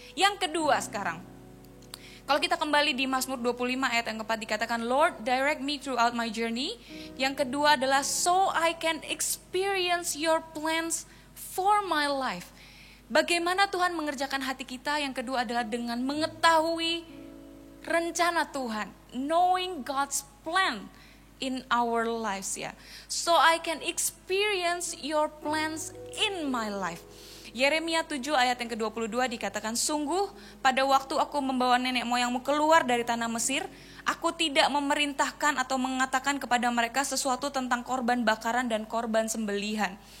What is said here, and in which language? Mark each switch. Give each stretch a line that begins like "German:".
Indonesian: Yang kedua sekarang, kalau kita kembali di Mazmur 25 ayat yang keempat dikatakan, Lord, direct me throughout my journey.
English: Yang kedua adalah, so I can experience your plans for my life.
Indonesian: Bagaimana Tuhan mengerjakan hati kita? Yang kedua adalah dengan mengetahui rencana Tuhan.
English: Knowing God's plan in our lives, ya. So I can experience your plans in my life.
Indonesian: Yeremia 7 ayat yang ke-22 dikatakan, sungguh pada waktu aku membawa nenek moyangmu keluar dari tanah Mesir, aku tidak memerintahkan atau mengatakan kepada mereka sesuatu tentang korban bakaran dan korban sembelihan.